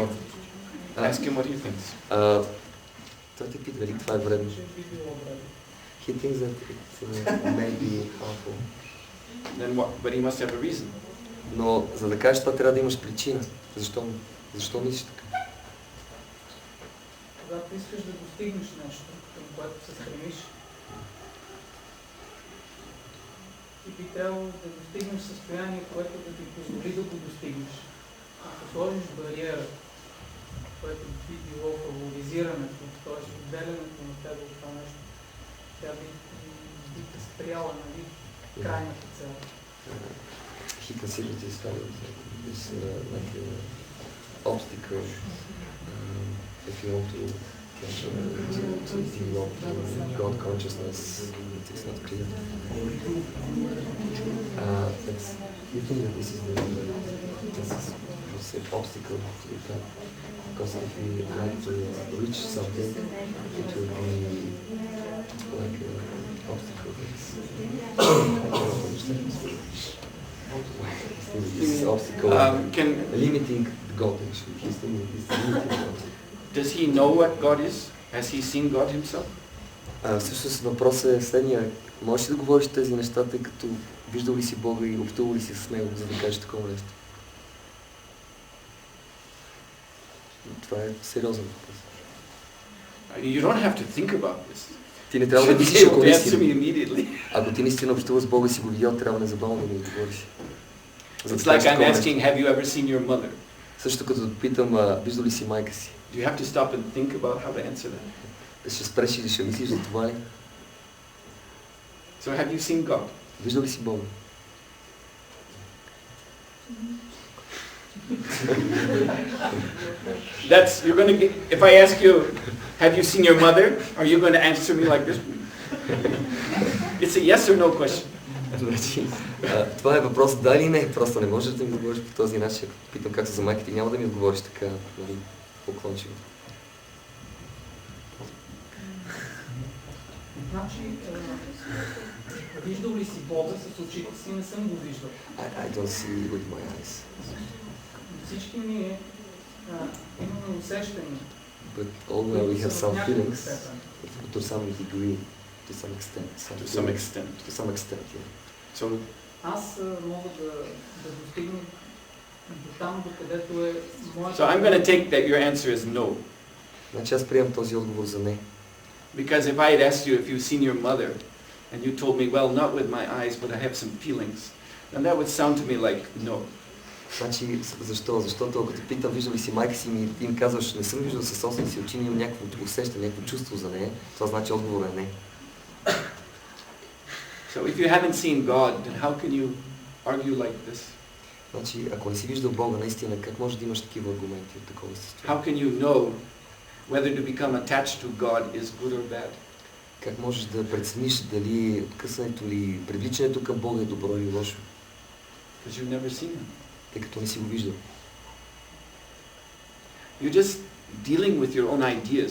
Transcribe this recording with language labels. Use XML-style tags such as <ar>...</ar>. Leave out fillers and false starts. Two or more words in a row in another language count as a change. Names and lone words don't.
<en>More. Ask him what he thinks.</en> <bg>Той те пита дали това е вредно. би било вредно?</bg> <en>He thinks that it may be harmful. Then what? But he must have a reason.</en> <bg>Но за да кажеш това трябва да имаш причина. Защо мислиш така? Когато искаш да достигнеш нещо, към което се стремиш, ти би трябвало да достигнеш състояние, което да ти позволи да го достигнеш. Ако сложиш бариера, което би било фаворизирането, т.е. отделянето на тебе от това нещо, тя би те спряла, нали, крайната цел.</bg> <en>He considers this like an obstacle if you want to develop God consciousness. It's not clear. You think that this is an obstacle to that? Because if we like to reach something, it will be like an obstacle. I don't understand this obstacle limiting God actually. He's limiting God. Does he know what God is? Has he seen God himself?</en> <bg>Всъщност въпросът е следния. Можеш ли да говориш тези неща, тъй като виждал ли си Бога и общувал ли си с Него, за да кажеш такова нещо? Това е сериозен въпрос.</bg> <en>You don't have to think about this.</en> <bg>Ти не трябва да мислиш, ако ако ти наистина общуваш с Бога и си го видял, трябва незабавно да ми отговориш.</bg> <en>It's like I'm asking, have you ever seen your mother?</en> <bg>Също като питам, виждал ли си майка си?</bg> <en>Do you have to stop and think about how to answer that?</en> <bg>Ще спреш и ще мислиш за това ли?</bg> <en>So have you seen God?</en> <bg>Виждал ли си Бога?</bg> <en>You're going to get, if I ask you, have you seen your mother? Are you going to answer me like this? It's a yes or no question.</en> <bg>Това е въпрос да или не, просто не можеш да ми отговориш по този начин. Питам как се за майка ти, няма да ми отговориш така, нали, поклончиво. Значи, виждал ли си Бога с очите си? Не съм го виждал.</bg> <en>I don't see with my eyes.</en> <bg>Всички ние имаме усещания.</bg> <en>But although we have some feelings, to some degree, to some extent, yeah. So,</en> <bg>аз мога да достигна до там, докъдето е моята...</bg> <en>So I'm going to take that your answer is no.</en> <bg>Значи аз приемам този отговор за не.</bg> <en>Because if I had asked you if you've seen your mother, and you told me, well, not with my eyes, but I have some feelings, then that would sound to me like no.</en> <bg>Значи, защо? Защото ако те питам, виждал ли си майка си и ти им казваш, не съм виждал със собствените си очи, но имам някакво усещане, някакво чувство за нея, това значи отговор е не.</bg> <en>So if you haven't seen God, then how can you argue like this?</en> <bg>Значи, ако не си виждал Бога, наистина, как може да имаш такива аргументи от такова състояние?</bg> <en>How can you know whether to become attached to God is good or bad?</en> <bg>Как можеш да прецениш дали откъсването или привличането към Бога е добро или лошо?</bg> <en>Because you've never seen him.</en> <bg>Тъй като не си го виждал.</bg> <en>You're just dealing with your own ideas.</en>